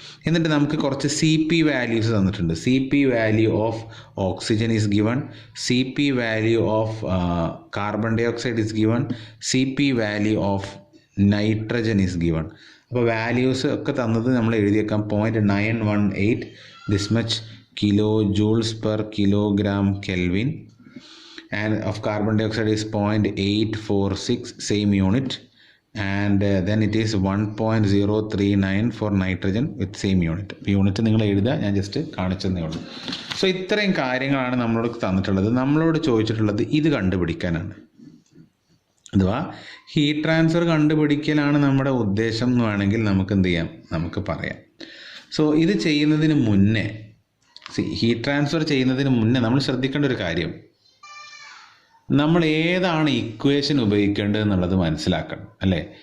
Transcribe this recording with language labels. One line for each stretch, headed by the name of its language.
Malayalam: എന്നിട്ട് നമുക്ക് കുറച്ച് സി പി വാല്യൂസ് തന്നിട്ടുണ്ട്.
English: C P value of oxygen is given, C P value of carbon dye oxide is given, C P value of nitrogen is given.
Malayalam: അപ്പോൾ values ഒക്കെ തന്നത് നമ്മൾ എഴുതി വെക്കാം.
English: 0.918 this much kilo joules per kilogram kelvin, and of carbon dioxide is 0.846 same unit, and then it is 1.039 for nitrogen with same unit.
Malayalam: Unit നിങ്ങൾ എഴുതുക, ഞാൻ just കാണിച്ചതേ ഉള്ളൂ. സോ ഇത്രയും കാര്യങ്ങളാണ് നമ്മളോട് തന്നിട്ടുള്ളത്. നമ്മളോട് ചോദിച്ചിട്ടുള്ളത് ഇത് കണ്ടുപിടിക്കാനാണ്, അഥവാ ഹീറ്റ് ട്രാൻസ്ഫർ കണ്ടുപിടിക്കലാണ് നമ്മുടെ ഉദ്ദേശം എന്ന് വേണമെങ്കിൽ നമുക്ക് എന്ത് ചെയ്യാം, നമുക്ക് പറയാം. സോ ഇത് ചെയ്യുന്നതിന് മുന്നേ, ഹീറ്റ് ട്രാൻസ്ഫർ ചെയ്യുന്നതിന് മുന്നേ നമ്മൾ ശ്രദ്ധിക്കേണ്ട ഒരു കാര്യം, നമ്മൾ ഏതാണ് ഇക്വേഷൻ ഉപയോഗിക്കേണ്ടത് എന്നുള്ളത് മനസ്സിലാക്കണം, അല്ലേ?